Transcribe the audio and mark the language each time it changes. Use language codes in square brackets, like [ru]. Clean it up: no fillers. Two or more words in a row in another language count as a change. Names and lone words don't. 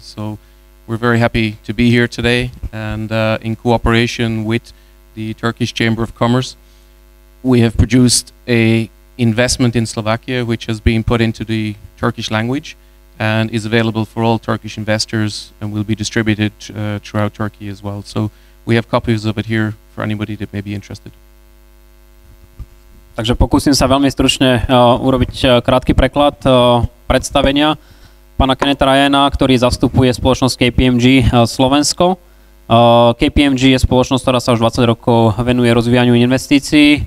[en] So we're very happy to be here today, and in cooperation with the Turkish Chamber of Commerce, we have produced a investment in Slovakia which has been put into the Turkish language and is available for all Turkish investors and will be distributed throughout Turkey as well. So we have copies of it here for anybody that may be interested. [sk] Takže pokúsim sa veľmi stručne urobiť krátky preklad predstavenia pána Kennetha Ryana, ktorý zastupuje spoločnosť KPMG Slovensko. KPMG je spoločnosť, ktorá sa už 20 rokov venuje rozvíjaniu investícií.